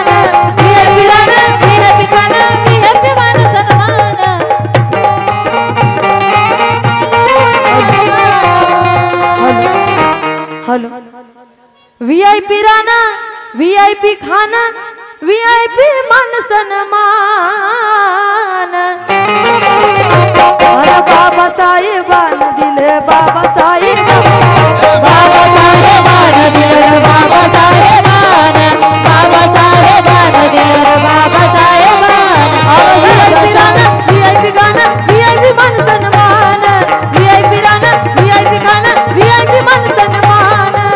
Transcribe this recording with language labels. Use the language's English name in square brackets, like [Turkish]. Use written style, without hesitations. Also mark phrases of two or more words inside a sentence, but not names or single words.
[Hindi] वीआईपी राना, वीआईपी खाना, वीआईपी मान सन्मान। हेलो वीआईपी राना, वीआईपी खाना, वीआईपी मान सन्मान। [Marathi] अरे बाबा साहेबान दिले, बाबा साहेब, बाबा साहेबान दिले, बाबा साहेबान, बाबा साहेबान दिले, बाबा साहेबान। [Hindi] और वीआईपी राना, वीआईपी खाना, वीआईपी मान सन्मान। वीआईपी राना, वीआईपी खाना, वीआईपी मान सन्मान।